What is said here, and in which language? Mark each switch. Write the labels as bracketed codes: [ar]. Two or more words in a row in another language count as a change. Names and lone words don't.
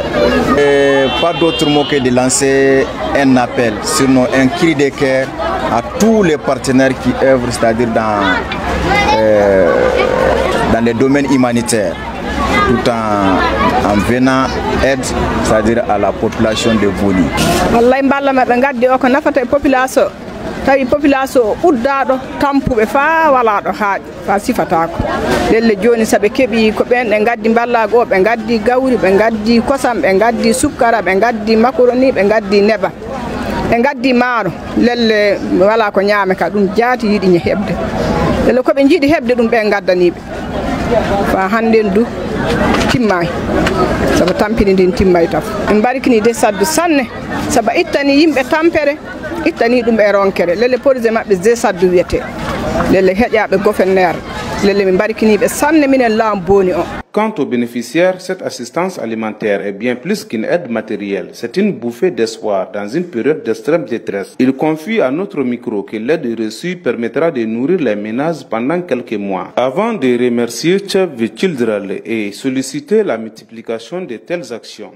[fr] Et pas d'autre mot que de lancer un appel, sinon un cri de cœur à tous les partenaires qui œuvrent, c'est-à-dire dans les domaines humanitaires, tout en venant aide, c'est-à-dire à la population de Boni. [ff] tawi population uddaɗo tampuɓe fa walaɗo haaƴi fa sifatako lelle joni saɓe keeɓi ko ɓen ɓe gaddi ballago ɓe gaddi gawri ɓe gaddi kosam ɓe gaddi sukkara ɓe gaddi macaroni ɓe gaddi neba ɓe gaddi maaro lelle wala ko ñaame ka ɗum jaati yiɗi heɓde lelle koɓe jiiɗi heɓde ɗum ɓe gaddaniɓe fa hannden du timmay sabu tampini ndin timmay taf en barikini de saddu sanne sabu ittani yimɓe tampere ittani ɗum e ronkere lelle projet maɓɓe de saddu wiyete lelle heƴaɓe gouverneur lelle min barikiniɓe sanne minen laam Boni o. [fr] Quant aux bénéficiaires, cette assistance alimentaire est bien plus qu'une aide matérielle. C'est une bouffée d'espoir dans une période d'extrême détresse. Il confie à notre micro que l'aide reçue permettra de nourrir les ménages pendant quelques mois. Avant de remercier CFV Children et solliciter la multiplication de telles actions.